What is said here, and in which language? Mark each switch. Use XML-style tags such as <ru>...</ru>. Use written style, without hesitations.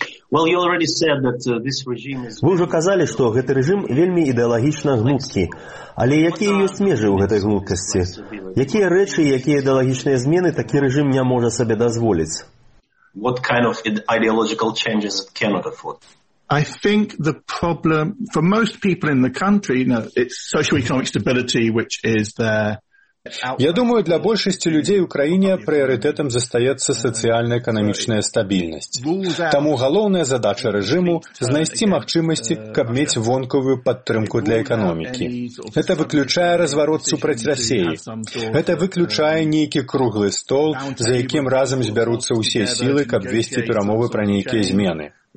<be>Вы ўжо казалі, што гэты рэжым вельмі ідэалагічна гнуткі. Але якія ёсць межы ў гэтай гнуткасці? Якія рэчы і якія ідэалагічныя змены такі рэжым не можа сабе дазволіць?</be> <en>What kind of ideological changes it cannot afford? I think the problem for most people in the country, you know, it's socio-economic stability, which is there.</en> <be>Я думаю, для большасці людзей у краіне прыярытэтам застаецца сацыяльна-эканамічная стабільнасць. Таму галоўная задача рэжыму – знайсці магчымасці, каб мець вонкавую падтрымку для эканомікі. Гэта выключае разварот супраць Расеі. Гэта выключае нейкі круглы стол, за якім разам збяруцца ўсе сілы, каб весці перамовы пра нейкія змены.</be>